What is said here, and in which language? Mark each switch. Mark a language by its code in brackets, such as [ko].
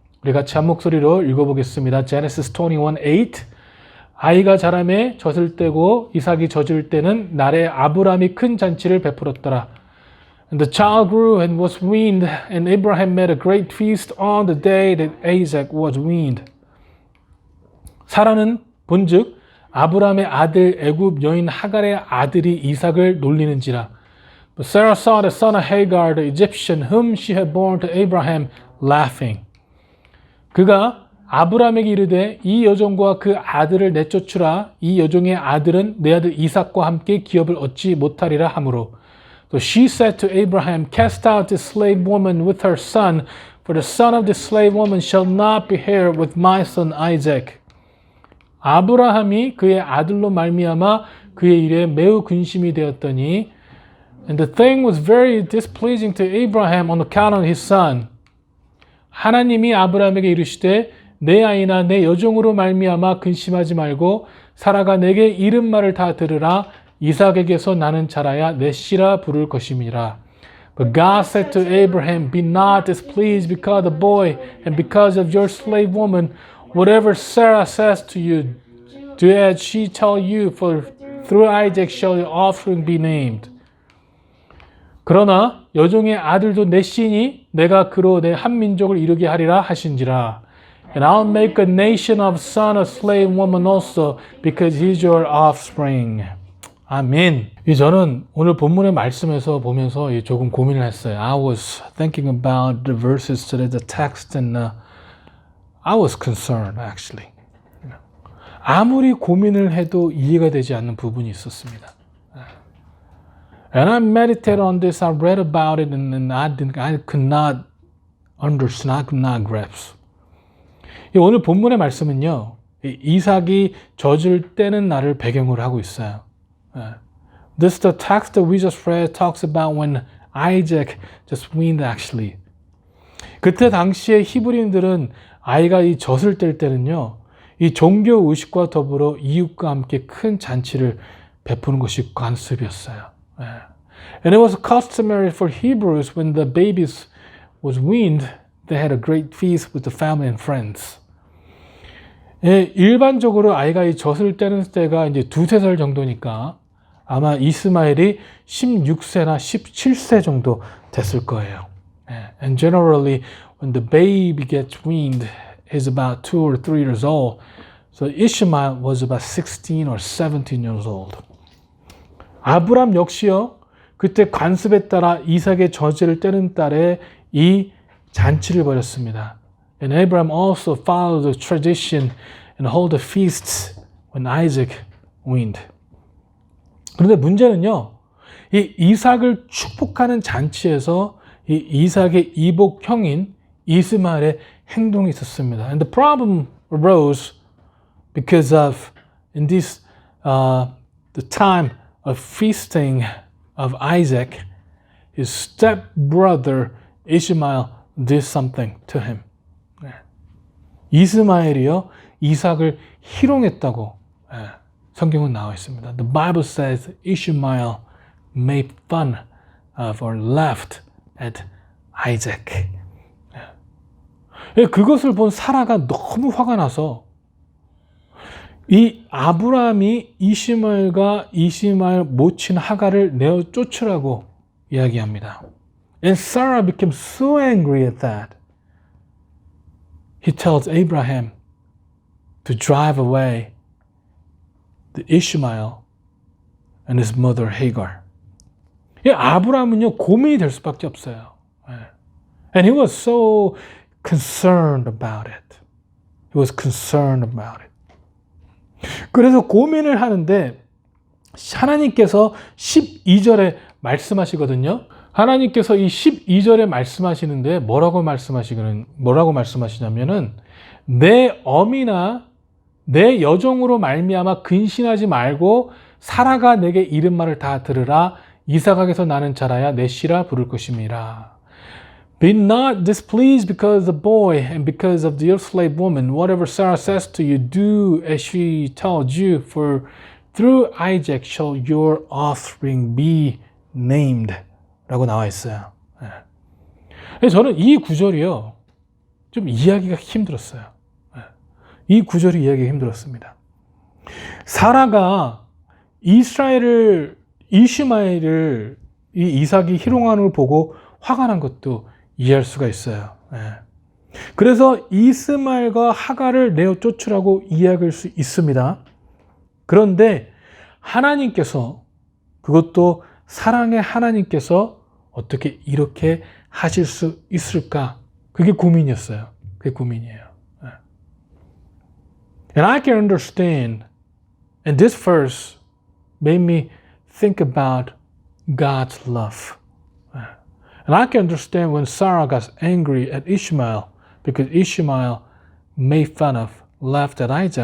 [ko] 우리 같이 한 목소리로 읽어보겠습니다. Genesis 21:8 아이가 자라매 젖을 떼고 이삭이 젖을 때는 날에 아브람이 큰 잔치를 베풀었더라. [en] And the child grew and was weaned, and Abraham made a great feast on the day that Isaac was weaned. [ko] 사라는 본즉 아브람의 아들 애굽 여인 하갈의 아들이 이삭을 놀리는지라. [en] But Sarah saw the son of Hagar, the Egyptian, whom she had born to Abraham, laughing. [ko] 그가 아브람에게 이르되 이 여종과 그 아들을 내쫓으라. 이 여종의 아들은 내 아들 이삭과 함께 기업을 얻지 못하리라 하므로. [en] So she said to Abraham, Cast out this slave woman with her son, for the son of this slave woman shall not be heir with my son Isaac. [ko] 아브라함이 그의 아들로 말미암아 그의 일에 매우 근심이 되었더니 [en] And the thing was very displeasing to Abraham on account of his son. [ko] 하나님이 아브라함에게 이르시되 내 아이나 내 여종으로 말미암아 근심하지 말고 사라가 내게 이른 말을 다 들으라. 이삭에게서 나는 자라야 내 씨라 부를 것임이라. [en] But God said to Abraham, Be not displeased because of the boy and because of your slave woman. Whatever Sarah says to you, do as she tell you, for through Isaac shall your offspring be named. [ko] 그러나 여종의 아들도 내 씨니 내가 그로 내 한 민족을 이루게 하리라 하신지라. [en] And I'll make a nation of son of slave woman also, because he is your offspring. [ko] 아멘. 저는 오늘 본문의 말씀에서 보면서 조금 고민을 했어요. [en] I was thinking about the verses to the text and I was concerned actually. [ko] 아무리 고민을 해도 이해가 되지 않는 부분이 있었습니다. [en] And I meditated on this, I read about it and I could not understand, I could not grasp. [ko] 오늘 본문의 말씀은요. 이삭이 젖을 떼는 날을 배경으로 하고 있어요. [en] This the text that we just read talks about when Isaac just weaned actually. [ko] 그때 당시에 히브리인들은 아이가 이 젖을 뗄 때는요. 이 종교 의식과 더불어 이웃과 함께 큰 잔치를 베푸는 것이 관습이었어요. [en] And it was customary for Hebrews when the babies was weaned, they had a great feast with the family and friends. [ko] 일반적으로 아이가 이 젖을 떼는 때가 이제 2-3살 정도니까 아마 이스마엘이 16세나 17세 정도 됐을 거예요. [en] And generally, when the baby gets weaned, he's about 2 or 3 years old. So Ishmael was about 16 or 17 years old. [ko] 아브람 역시요, 그때 관습에 따라 이삭의 젖을 떼는 달에 이 잔치를 벌였습니다. [en] And Abraham also followed the tradition and hold the feasts when Isaac weaned. [ko] 그런데 문제는요, 이 이삭을 축복하는 잔치에서 이 이삭의 이복 형인 이스마엘의 행동이 있었습니다. [en] And the problem arose because of in this the time of feasting of Isaac, his stepbrother Ishmael did something to him. [ko] 이스마엘이요, 이삭을 희롱했다고 성경은 나와 있습니다. [en] The Bible says Ishmael made fun of or laughed at Isaac. [ko] 그것을 본 사라가 너무 화가 나서 이 아브라함이 이시마엘과 이시마엘 모친 하갈을 내어 쫓으라고 이야기합니다. [en] And Sarah became so angry at that. He tells Abraham to drive away the Ishmael and his mother Hagar. [ko] 아브라함은요, 고민이 될 수밖에 없어요. [en] And he was so concerned about it. He was concerned about it. [ko] 그래서 고민을 하는데 하나님께서 12절에 말씀하시거든요. 하나님께서 이 12절에 말씀하시는데 뭐라고 말씀하시냐면은 내 어미나 내 여종으로 말미암아 근신하지 말고 사라가 내게 이른 말을 다 들으라. 이삭에게서 나는 자라야 내 씨라 부를 것임이라. [en] Be not displeased because of the boy and because of the slave woman. Whatever Sarah says to you, do as she tells you, for through Isaac shall your offspring be named. [ko] 라고 나와 있어요. 저는 이 구절이요, 좀 이해하기가 힘들었어요. 이 구절이 이해하기가 힘들었습니다. 사라가 이슈마엘을 이 이삭이 희롱하는 걸 보고 화가 난 것도 이해할 수가 있어요. 그래서 이스마엘과 하갈을 내어 쫓으라고 이야기할 수 있습니다. 그런데 하나님께서, 그것도 사랑의 하나님께서 어떻게 이렇게 하실 수 있을까? 그게 고민이었어요. 그게 고민이에요. [en] And I can understand, and this verse made me think about God's love. And I can understand when Sarah got angry at Ishmael because Ishmael made fun of, laughed at Isaac.